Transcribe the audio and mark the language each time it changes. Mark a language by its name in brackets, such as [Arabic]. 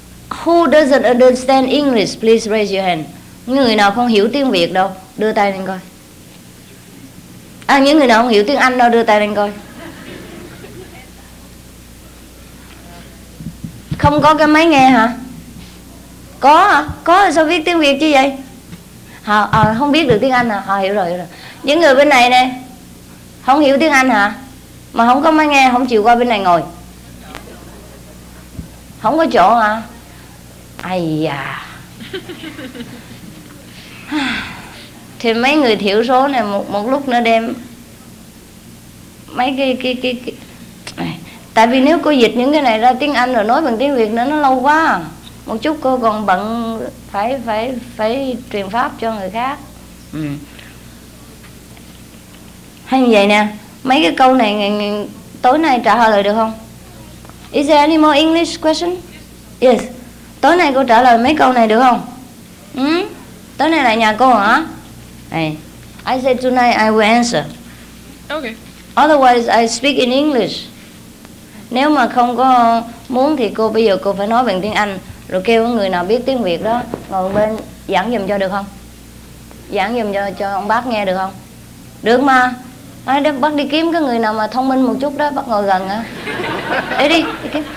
[English] Who doesn't understand English? Please raise your hand. [Vietnamese] Người nào không hiểu tiếng Việt đâu, đưa tay lên coi. Những người nào không hiểu tiếng Anh đâu, đưa tay lên coi. Không có cái máy nghe hả? Có hả? Có sao viết tiếng Việt chứ vậy? Họ không biết được tiếng Anh hả? Họ hiểu rồi. Những người bên này nè, không hiểu tiếng Anh hả? Mà không có máy nghe, không chịu qua bên này ngồi. Không có chỗ hả? Ây da. Thì mấy người thiểu số này một lúc nữa đem mấy cái tại vì nếu cô dịch những cái này ra tiếng Anh rồi nói bằng tiếng Việt nữa nó lâu quá. Một chút cô còn bận phải truyền pháp cho người khác. Hay như vậy nè, mấy cái câu này tối nay trả lời được không? [English] Is there any more English question? Yes. [Vietnamese] Tối nay cô trả lời mấy câu này được không? Tối nay lại nhà cô hả? [English] Hey, I said tonight I will answer. Okay. Otherwise I speak in English. [Vietnamese] Nếu mà không có muốn thì cô bây giờ cô phải nói bằng tiếng Anh, rồi kêu người nào biết tiếng Việt đó ngồi bên giảng giùm cho được không? Giảng giùm cho ông bác nghe được không? Được mà. Bác đi kiếm cái người nào mà thông minh một chút đó, bác ngồi gần á. Đi kiếm.